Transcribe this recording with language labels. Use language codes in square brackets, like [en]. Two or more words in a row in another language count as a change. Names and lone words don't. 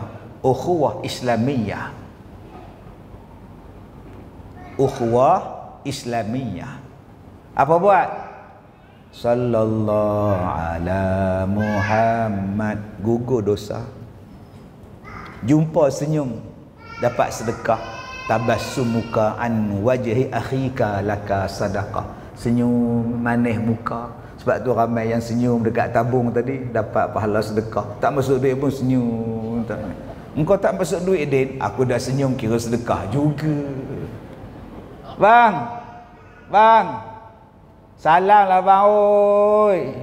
[ms] Ukhuwah Islamiyah. Ukhuwah Islamiyah. Apa buat? [ar] صلى الله على محمد. [ms] Gugur dosa. Jumpa senyum. dapat sedekah. [ar] تبسمك عن وجه أخيك لك صدقة. [ms] Senyum manis muka. Sebab tu ramai yang senyum dekat tabung tadi dapat pahala sedekah. Tak masuk duit pun senyum. Engkau tak masuk duit din, aku dah senyum kira sedekah juga. Bang, salam lah bang, oi.